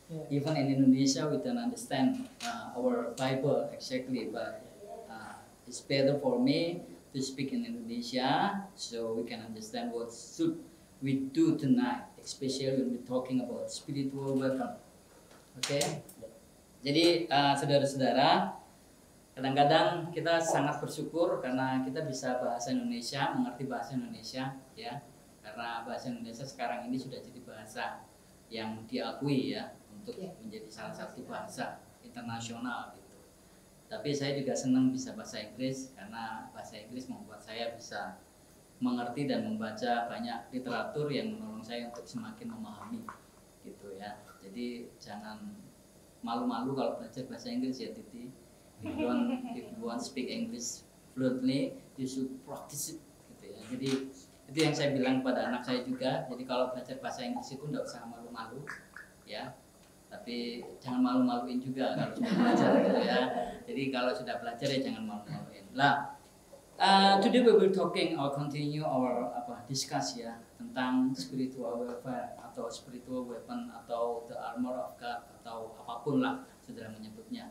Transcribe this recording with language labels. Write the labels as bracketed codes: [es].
[en] Even in Indonesia, we don't understand our Bible exactly. But it's better for me to speak in Indonesia so we can understand what should we do tonight, especially when we're talking about spiritual weapon. Okay? [id] Jadi saudara-saudara, kadang-kadang kita sangat bersyukur karena kita bisa bahasa Indonesia, mengerti bahasa Indonesia, ya. Karena bahasa Indonesia sekarang ini sudah jadi bahasa yang diakui ya untuk menjadi salah satu bahasa internasional gitu. Tapi saya juga senang bisa bahasa Inggris karena bahasa Inggris membuat saya bisa mengerti dan membaca banyak literatur yang menolong saya untuk semakin memahami gitu ya. Jadi jangan malu-malu kalau belajar bahasa Inggris ya Titi. [en] If you want to speak English fluently, you should practice it gitu ya. [id] Jadi itu yang saya bilang kepada anak saya juga. Jadi kalau belajar bahasa Inggris itu enggak usah malu-malu ya. Tapi jangan malu-maluin juga kalau sudah belajar gitu ya. Jadi kalau sudah belajar ya jangan malu-maluin. Lah, [en] today we will talking or continue our discuss [id] ya tentang spiritual warfare atau spiritual weapon atau the armor of God atau apapun lah saudara menyebutnya.